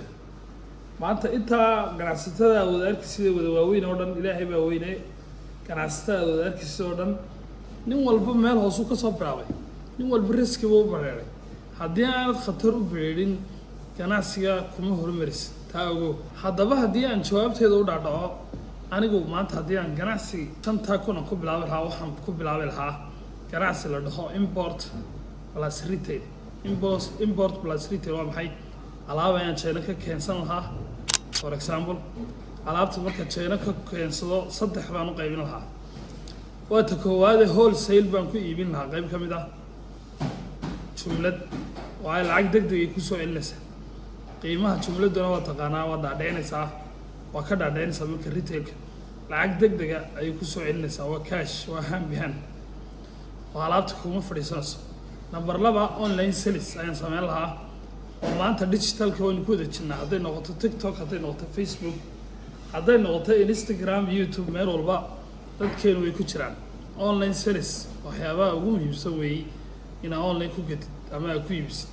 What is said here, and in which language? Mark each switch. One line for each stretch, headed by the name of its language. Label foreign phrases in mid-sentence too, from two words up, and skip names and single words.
Somali: Maanta intaa ganacsatada wada arkaysid wada waaweyn oo dhan ilaahay baa weynay, ganacsatada wada arkaysid oo dhan nin walba meel hoos ka soo bilaabay, nin walba riski buu u bareeray. Haddii aanad khatar u bereerin ganacsiga kuma horumarisid, taa ogow. Haddaba haddii aan jawaabteeda u dhaadhaco, anigu maanta haddii aan ganacsi $5,000 ku bilaabi lahaa, waxaan ku bilaabi lahaa ganacsi la dhaho
English: import plus retail. Import plus retail
Somali: waa maxay? Alaab ayaan China ka keensan lahaa.
English: For example,
Somali: alaabta marka China ka keensado 3 baan u qaybin lahaa. Waa ta koowaad wholesale baan ku iibin lahaa, qayb ka mid ah jumlad oo ay lacag degdeg ah ku soo celinaysa. Qiimaha jumladuna waa taqaanaa, waa dhaadheynaysaa, waa ka dhaadheynaysaa. Marka retailka lacag degdeg ah ayay ku soo celinaysaa, waa cash, waa
English: hand behind,
Somali: oo alaabta kuma fadhiisanayso.
English: Number 2, online sales
Somali: ayaan sameyn lahaa, oo maanta digitalka waynu ku wada jirnaa. Hadday noqoto TikTok, hadday noqoto Facebook, hadday noqoto Instagram, YouTube, meel walba dadkeenu way ku jiraan.
English: Online sales
Somali: waxyaabaha ugu muhiimsan weeye inaad online ku gatid ama aad ku iibsid.